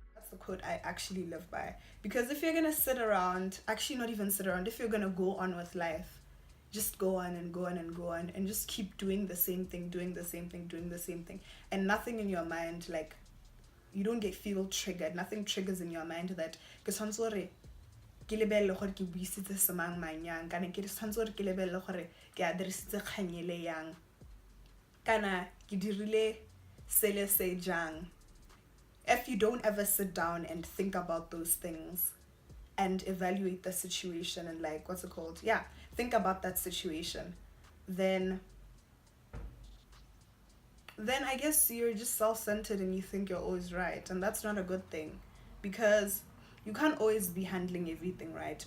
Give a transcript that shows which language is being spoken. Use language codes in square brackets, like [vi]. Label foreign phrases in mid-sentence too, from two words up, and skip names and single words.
[en] the quote I actually live by. Because if you're gonna sit around, actually not even sit around, if you're gonna go on with life, just go on and go on and go on and just keep doing the same thing, doing the same thing, doing the same thing, and nothing in your mind, like, you don't feel triggered, nothing triggers in your mind that [tn] ke tshwanetse gore ke lebelle gore ke buisitse semang mang yang, kana ke tshwanetse gore ke lebelle gore ke a dirisitse kganyele yang, kana ke dirile sele se jang. [en] If you don't ever sit down and think about those things and evaluate the situation and, like, what's it called, think about that situation, then I guess you're just self-centered and you think you're always right, and that's not a good thing, because you can't always be handling everything right.